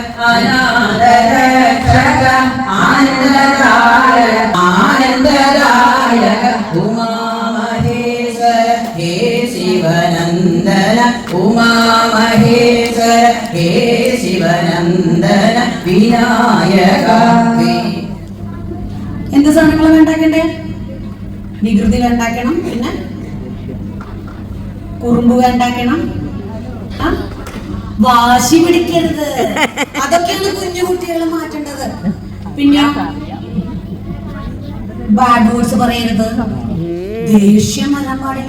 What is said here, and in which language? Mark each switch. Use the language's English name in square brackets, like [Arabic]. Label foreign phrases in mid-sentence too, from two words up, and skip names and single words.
[Sanskrit] अनाथरक्षक आनन्ददायक. आनन्ददायक. उमा महेश्वर हे शिवनन्दन. उमा महेश्वर हे शिवनन्दन. विनायक. [Malayalam] എന്ത് സാധനങ്ങളാണ് ഉണ്ടാക്കണ്ടേ? വികൃതി ഉണ്ടാക്കണം, പിന്നെ കുറുമ്പ് ഉണ്ടാക്കണം, വാശി പിടിക്കരുത്. അതൊക്കെയാണ് കുഞ്ഞു കുട്ടികൾ മാറ്റേണ്ടത്. പിന്നെ [English] bad words [Malayalam] പറയരുത്, ദേഷ്യം വരാൻ പാടില്ല.